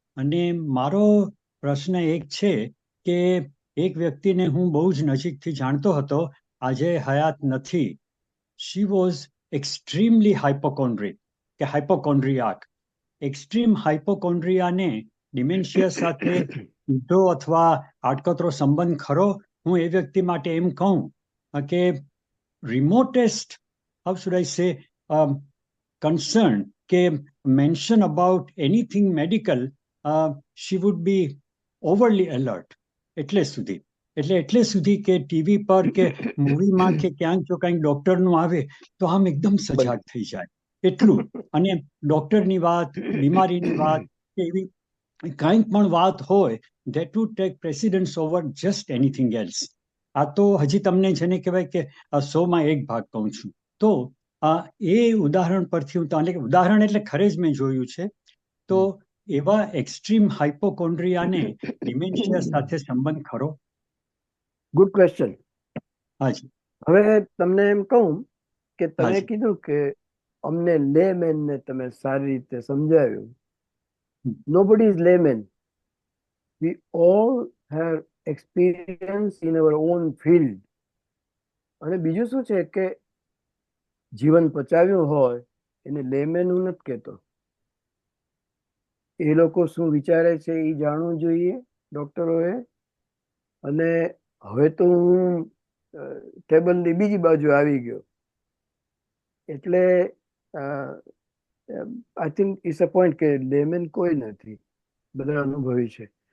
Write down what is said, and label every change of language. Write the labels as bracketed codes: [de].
[gu] અને મારો પ્રશ્ન એક છે કે એક વ્યક્તિને હું બહુ જ નજીકથી જાણતો હતો, આજે હયાત નથી. [en] She was extremely hypochondric કે hypochondriac. [gu] એક્સ્ટ્રીમ હાઇપોકોન્ડ્રિયાને ડિમેન્શિયા સાથે સીધો અથવા આડકતરો સંબંધ ખરો? હું એ વ્યક્તિ માટે એમ કહું કે [en] remotest, how should I say, concern કે mention about anything medical, she would be overly alert. [gu] એટલે સુધી કે ટીવી પર કે મૂવીમાં કે ક્યાંક જો કંઈક ડોક્ટરનું આવે તો આમ એકદમ સજાગ થઈ જાય, એટલું. અને ડોક્ટરની વાત, બીમારીની વાત કે એવી કંઈક પણ વાત હોય, [en] that would take precedence over just anything else. [gu] આ તો હજી તમને જેને કહેવાય કે 100માં 1 ભાગ કહું છું. તો એ ઉદાહરણ પરથી હું ઉદાહરણ એટલે ખરે જ મેં જોયું છે. તો એવા એક્સ્ટ્રીમ હાઇપોકોન્ડ્રિયાને ડિમેન્શિયા સાથે સંબંધ ખરો? [en] Good question. [gu] હાજી. હવે તમને એમ કહું કે તમે હાજી. કીધું કે અમને લેમેનને તમે સારી રીતે સમજાવ્યું. [en] Nobody is layman. We all have experience in our own field. [gu] અને બીજું શું છે કે જીવન પચાવ્યું હોય એને લેમેન હું નથી કહેતો. એ લોકો શું વિચારે છે એ જાણવું જોઈએ ડોક્ટરોએ. અને હવે તો હું ટેબલની બીજી બાજુ આવી ગયો, એટલે [en] I think it's a point [gu] કે લેમેન કોઈ નથી, બધા અનુભવી છે.